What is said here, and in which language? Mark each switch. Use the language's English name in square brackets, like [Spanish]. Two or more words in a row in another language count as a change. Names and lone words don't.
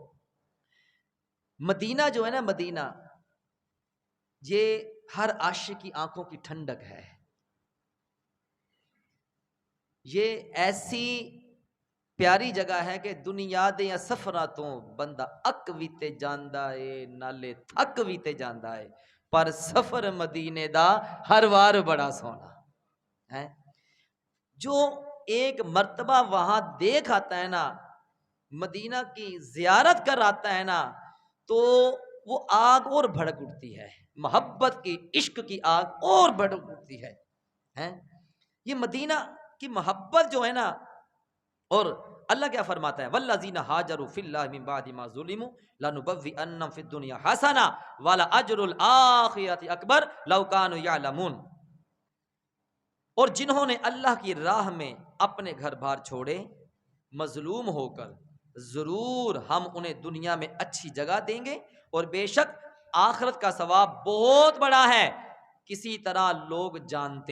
[Urdu] مدینہ جو ہے نا، مدینہ یہ ہر عاشق کی آنکھوں کی ٹھنڈک ہے، یہ ایسی پیاری جگہ ہے کہ [Punjabi] دنیا دے یا سفراں تو بندہ اک وی تے جاندا ہے نالے تھک وی تے جاندا ہے، پر سفر مدینے دا ہر وار بڑا سونا ہے۔ [Urdu] جو ایک مرتبہ وہاں دیکھ آتا ہے نا، مدینہ کی زیارت کر آتا ہے نا، تو وہ آگ اور بھڑک اٹھتی ہے، محبت کی، عشق کی آگ اور بھڑک اٹھتی ہے۔ یہ مدینہ کی محبت جو ہے نا، اور اللہ کیا فرماتا ہے، [Arabic] والذین ہاجروا فی اللہ من بعد ما ظلموا لنبوئنہم فی الدنیا حسنہ ولأجر الآخرۃ اکبر لو کانوا یعلمون۔ [Urdu] اور جنہوں نے اللہ کی راہ میں اپنے گھر بار چھوڑے مظلوم ہو کر، ضرور ہم انہیں دنیا میں اچھی جگہ دیں گے اور بے شک آخرت کا ثواب بہت بڑا ہے، کسی طرح لوگ جانتے۔